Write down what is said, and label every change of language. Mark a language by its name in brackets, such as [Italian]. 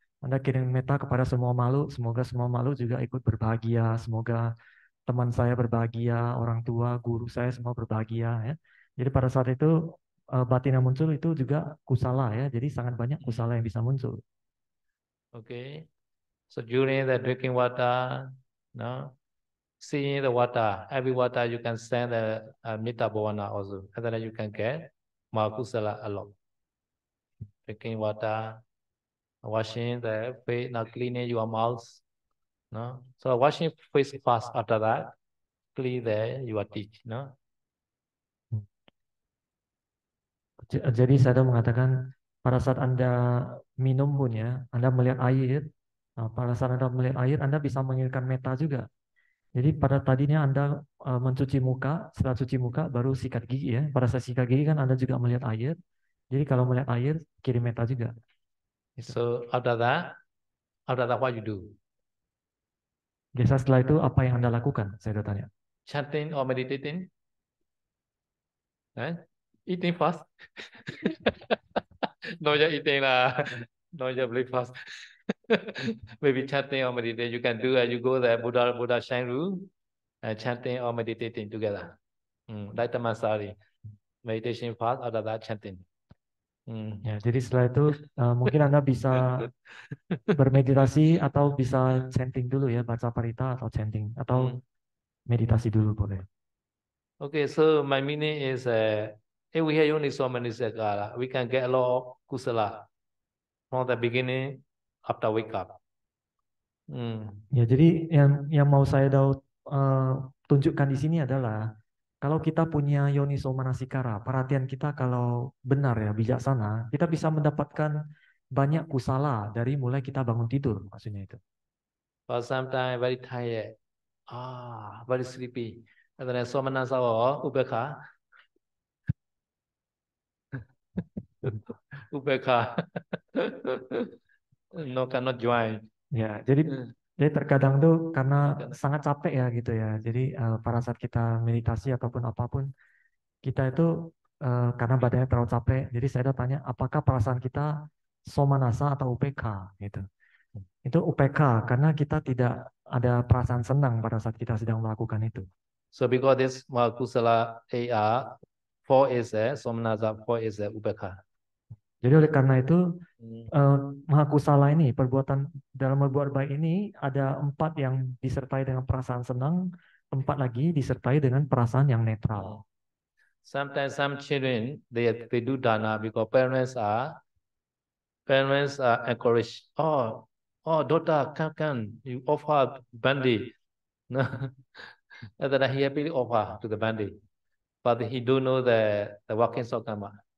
[Indonesian] Anda kirim metta kepada semua makhluk, semoga semua makhluk juga ikut berbahagia, semoga teman saya berbahagia, orang tua, guru saya semua berbahagia ya. Jadi pada saat itu batin yang muncul itu juga kusala ya. Jadi sangat banyak kusala yang bisa muncul. [English] Okay. So during the drinking water, no, seeing the water, every water you can send the metta bhavana also, and then you can get mahakusala a lot. Drinking water, washing the face, now cleaning your mouth, no. So washing face first. After that, clean your teeth, no. [Indonesian] Jadi saya mengatakan pada saat Anda minum pun ya, Anda melihat air, pada saat Anda melihat air, Anda bisa menginginkan meta juga. Jadi pada tadinya Anda mencuci muka, setelah cuci muka baru sikat gigi ya. Pada saat sikat gigi kan Anda juga melihat air. Jadi kalau melihat air, kirim meta juga. Gitu. [English] So after that what you do? [Indonesian] Biasa setelah itu apa yang Anda lakukan? Saya tanya. [English] Chanting or meditating? Eating fast? No, you're eating lah. No, you're breakfast. Maybe chanting or meditating. You can do as you go there, Buddha Shrine room, and chanting or meditating together. Like the Masari. Meditation fast, after that chanting. [Indonesian] Ya, jadi setelah itu mungkin Anda bisa bermeditasi atau bisa chanting dulu ya, baca parita atau chanting atau meditasi dulu boleh. [English] Okay, so my meaning is, if we have only so many sakara, we can get a lot of kusala from the beginning after wake up. [Indonesian] Ya, jadi yang mau saya tunjukkan di sini adalah kalau kita punya yoniso manasikara, perhatian kita kalau benar ya, bijaksana, kita bisa mendapatkan banyak kusala dari mulai kita bangun tidur, maksudnya itu. [English] But sometimes very tired, very sleepy. And then somanasa or ubekha. Ubekha. No, cannot join. [Indonesian] Ya, jadi terkadang tuh karena sangat capek ya gitu ya. Jadi pada saat kita meditasi ataupun apapun, kita itu karena badannya terlalu capek. Jadi saya tanya, apakah perasaan kita somanasa atau UPK gitu. Itu UPK karena kita tidak ada perasaan senang pada saat kita sedang melakukan itu. [English] So because this kusala AR 4 is somanasa, 4 is ubekha. [Indonesian] Jadi oleh karena itu mahakusala ini, perbuatan dalam berbuat baik ini ada 4 yang disertai dengan perasaan senang, 4 lagi disertai dengan perasaan yang netral. [English] Sometimes some children they do dana because parents are encouraged. Oh, daughter, come, you offer bandi. No, and then he happily offer to the bandi, but he don't know the workings of karma.